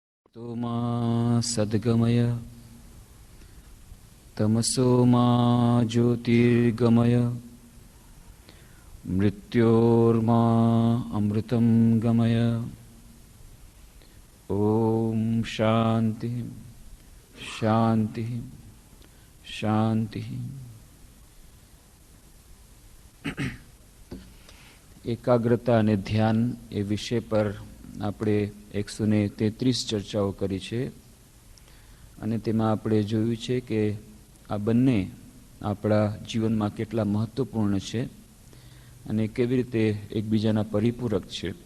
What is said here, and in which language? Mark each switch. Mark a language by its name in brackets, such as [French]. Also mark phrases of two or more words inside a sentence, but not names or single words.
[Sanskrit] तो मा सद्गमय तमसो मा ज्योतिर्गमय मृत्योर्मा अमृतं गमय। ओम शांति शांति शांति। [Gujarati] एकाग्रता અને ધ્યાન એ વિષય પર આપણે 133 ચર્ચાઓ કરી છે અને તેમાં આપણે જોયું છે કે આ બંને આપણા જીવનમાં કેટલા મહત્વપૂર્ણ છે અને કેવી રીતે એકબીજાના પરિપૂરક છે।